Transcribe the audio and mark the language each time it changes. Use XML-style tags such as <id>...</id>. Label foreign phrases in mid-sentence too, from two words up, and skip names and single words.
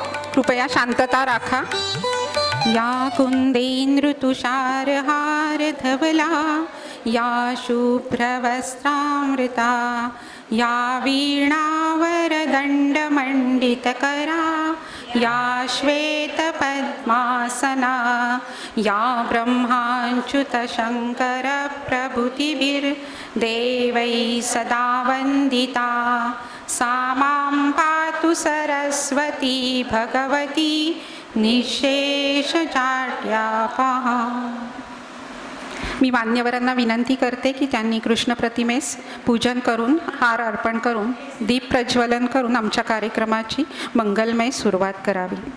<mr>कृपया शांतता राखा।</mr> <sa>या कुंदेंद्र तुषार हार धवला, या शुभ्रवस्त्रामृता, या वीणावर दंड मंडित करा, या श्वेत पद्मासना, या ब्रह्माच्युत शंकर प्रभृतिभिर देवै सदा वंदिता, सा मां पातु सरस्वती भगवती निशेष जाड्यापहा।</sa> <mr>मी मान्यवरांना विनंती करते की त्यांनी कृष्ण प्रतिमेस पूजन करून हार अर्पण करून दीप प्रज्वलन करून आमच्या कार्यक्रमाची मंगलमय सुरुवात करावी।</mr>